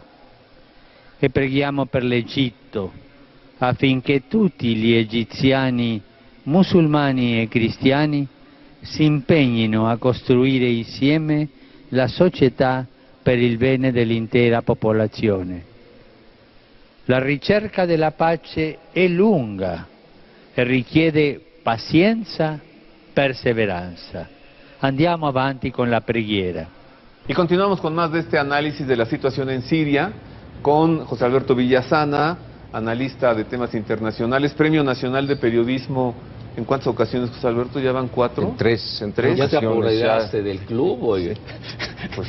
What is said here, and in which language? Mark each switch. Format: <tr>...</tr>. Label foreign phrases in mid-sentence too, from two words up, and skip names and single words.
<it>E preghiamo per l'Egitto, affinché tutti gli egiziani, musulmani e cristiani, si impegnino a costruire insieme la società per il bene dell'intera popolazione. La ricerca della pace è lunga e richiede pazienza, perseveranza. Andiamo avanti con la preghiera.</it> <es>Y continuamos con más de este análisis de la situación en Siria con José Alberto Villasana, analista de temas internacionales, Premio Nacional de Periodismo. ¿En cuántas ocasiones, José Alberto? ¿Ya van 4? En tres ¿Ya te ocasiones. apoderaste del club? Oye. Pues</es>